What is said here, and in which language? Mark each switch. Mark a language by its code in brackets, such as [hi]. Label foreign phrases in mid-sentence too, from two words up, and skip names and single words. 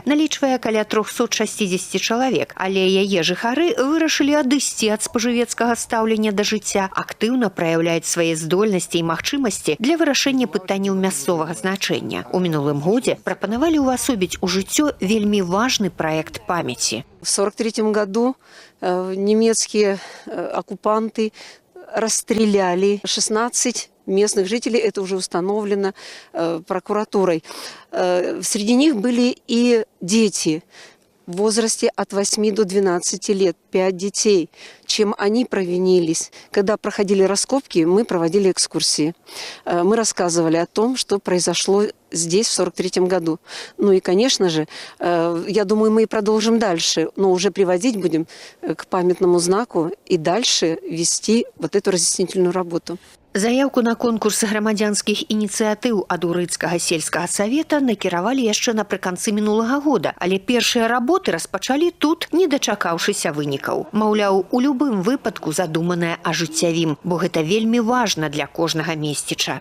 [be] Налічвае каля 360 чалавек, але яе жыхары вырашылі адысці ад спажывецкага стаўлення да жыцця, актыўна праяўляюць свае здольнасці і магчымасці для вырашэння пытанняў мясцовага значэння. У мінулым годзе прапанавалі ўвасобіць у жыццё вельмі важны праект памяці. [ru] В 1943 году немецкие оккупанты расстреляли 16 местных жителей, это уже установлено прокуратурой. Среди них были и дети в возрасте от 8 до 12 лет, 5 детей. Чем они провинились? Когда проходили раскопки, мы проводили экскурсии. Мы рассказывали о том, что произошло здесь в 1943 году. Ну и, конечно же, я думаю, мы и продолжим дальше, но уже приводить будем к памятному знаку и дальше вести вот эту разъяснительную работу. [be] Заявку на конкурс грамадзянскіх ініцыятыў ад Урыцкага сельскага савета накіравалі яшчэ напрыканцы мінулага года, але першыя работы распачалі тут, не дачакаўшыся вынікаў. Маўляў, у любым выпадку задуманае ажыццявім, бо гэта вельмі важна для кожнага месціча.